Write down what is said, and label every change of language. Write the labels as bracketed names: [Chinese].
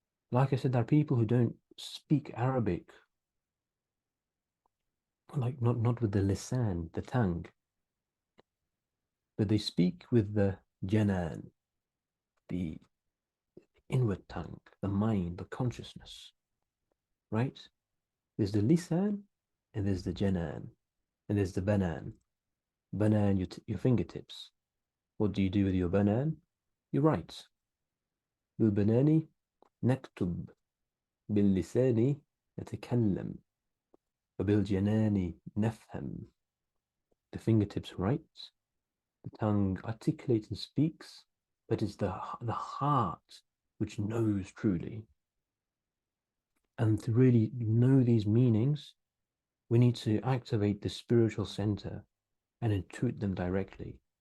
[English] Like I said, there are people who don't speak Arabic, like not with the lisan, the tongue, but they speak with the janan, the inward tongue, the mind, the consciousness, right? There's the lisan, and there's the janan, and there's the banan. Banan, your fingertips. What do you do with your banan? You write. [Arabic] بالبنان نكتب باللسان نتكلم وبالجنان نفهم. [English] The fingertips write, the tongue articulates and speaks, but it's the heart which knows truly. And to really know these meanings, we need to activate the spiritual center and intuit them directly.